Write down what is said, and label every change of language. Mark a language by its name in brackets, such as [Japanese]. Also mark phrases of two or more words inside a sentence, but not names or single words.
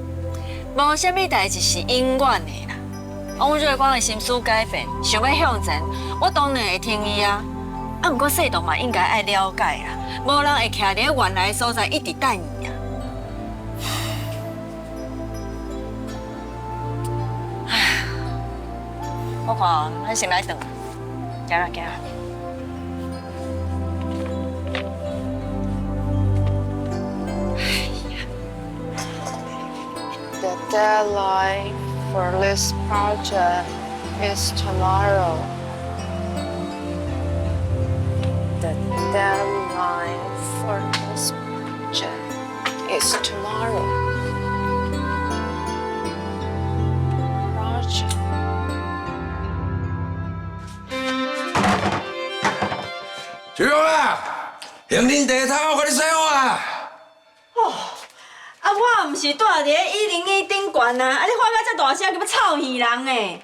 [Min Nan Chinese] 无啥物代志是永远的啦。王瑞光的心思改变，想要向前，我当然会听伊啊。啊，不过细动嘛应该爱了解啦，无人会徛伫原来的所在一直等伊啊。唉，我看咱先来等，行啦行啦。 [English] The deadline for this project is tomorrow. The deadline for this project is tomorrow. Project. [Min Nan Chinese] 小勇啊，行恁地头，快点洗好啊！哦，啊，我毋是住伫101顶悬啊，啊，你喊到遮大声，叫要吵耳人诶。